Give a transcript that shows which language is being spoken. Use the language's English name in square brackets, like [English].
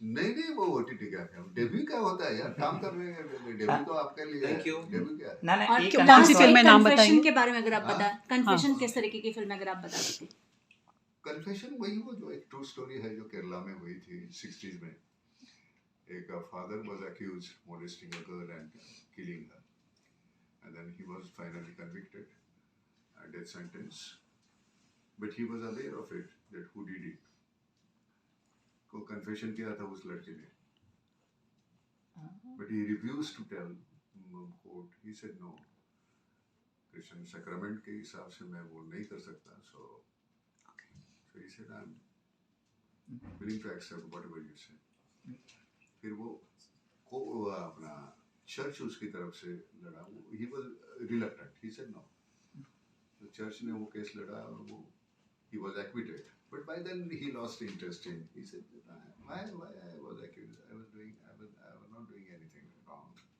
[Hindi] नहीं वो OTT क्या है, डेब्यू क्या होता है यार, काम कर रहे हैं, डेब्यू तो आपके लिए है। [English] Thank you। [Hindi] डेब्यू क्या है? ना ना और एक कौन सी फिल्म है, नाम कन्फेशन बताइए? के बारे में अगर आप हाँ। बता, कन्फेशन किस तरीके की फिल्म है अगर आप बता सकते? कन्फेशन वही वो जो एक ट्रू स्टोरी है जो केरला में हुई थी 60s में। [English] एक father was accused molesting a girl and killing her, and then he was finally convicted, a death sentence, but he was aware of it that who did it। [Hindi] को confession किया था उस लड़के ने, [English] but he refused to tell court। he said no, [Hindi] Christian sacrament के हिसाब से मैं वो नहीं कर सकता, [English] so he said I'm willing to accept whatever you say। [Hindi] फिर वो को अपना चर्च उसकी तरफ से लड़ा, [English] he was reluctant, he said no, [Hindi] तो चर्च ने वो केस लड़ा और वो [English] he was acquitted, but by then he lost interest in, he said why I was accused, I was not doing anything wrong।